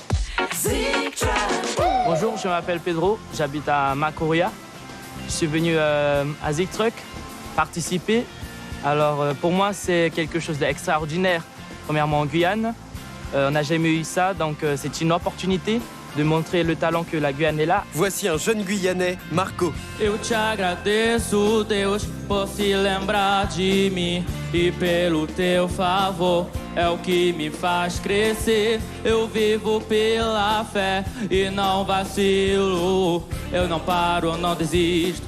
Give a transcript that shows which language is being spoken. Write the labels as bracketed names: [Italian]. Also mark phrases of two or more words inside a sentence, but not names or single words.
[French] Bonjour, je m'appelle Pedro, j'habite à Macoria. Je suis venu à Zik Truck participer. Alors, pour moi, c'est quelque chose d'extraordinaire. Premièrement, en Guyane, on n'a jamais eu ça, donc c'est une opportunité de montrer le talent que la Guyane est là. Voici un jeune Guyanais, Marco. [Portuguese] Eu te agradeço, Deus, por se lembrar de mim e pelo teu favor. É o que me faz crescer. Eu vivo pela fé e não vacilo. Eu não paro, não desisto.